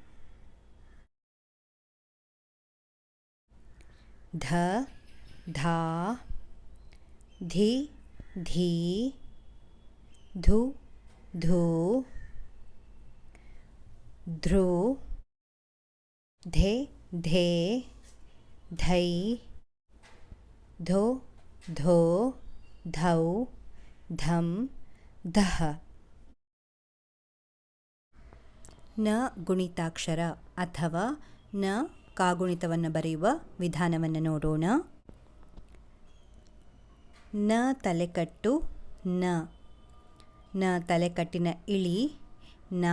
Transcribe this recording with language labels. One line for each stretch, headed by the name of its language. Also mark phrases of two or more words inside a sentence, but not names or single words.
Kannada: ಧ ಧಾ ಧಿ ಧೀ ಧು ಧೂ ಧೃ. ಧೆ ಧೇ ಧೈ ಧೋ ಧೋ ಧೌ ಧಂ ಧಃ. ನ ಗುಣಿತಾಕ್ಷರ ಅಥವಾ ನ ಕಾಗುಣಿತವನ್ನು ಬರೆಯುವ ವಿಧಾನವನ್ನು ನೋಡೋಣ. ನ ತಲೆಕಟ್ಟು ನ. ನ ತಲೆಕಟ್ಟಿನ ಇಳಿ ನಾ.